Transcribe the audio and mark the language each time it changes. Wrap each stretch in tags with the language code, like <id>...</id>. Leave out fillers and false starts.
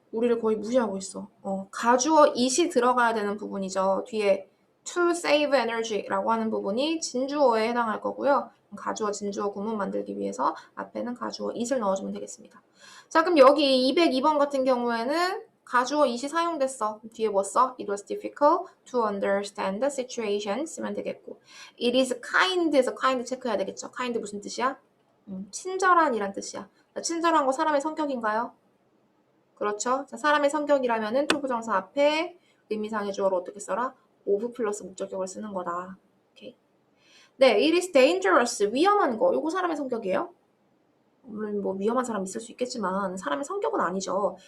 <ko>우리를 거의 무시하고 있어. 가주어 it이 들어가야 되는 부분이죠. 뒤에</ko> <en>to save energy</en> <ko>라고 하는 부분이 진주어에 해당할 거고요. 가주어, 진주어 구문 만들기 위해서 앞에는 가주어 it을 넣어주면 되겠습니다. 자, 그럼 여기 202번 같은 경우에는 가주어 it이 사용됐어. 뒤에 뭐 써?</ko> <en>It was difficult to understand the situation</en> <ko>쓰면 되겠고</ko> <en>It is kind에서 kind</en> <ko>체크해야 되겠죠. kind 무슨 뜻이야? 친절한이란 뜻이야. 친절한 거 사람의 성격인가요? 그렇죠. 자, 사람의 성격이라면은 투부정사 앞에 의미상의 주어로 어떻게 써라? of 플러스 목적격을 쓰는 거다. 오케이. 네,</ko> <en>it is dangerous.</en> <ko>위험한 거. 요거 사람의 성격이에요? 물론 뭐 위험한 사람 있을 수 있겠지만 사람의 성격은 아니죠.</ko>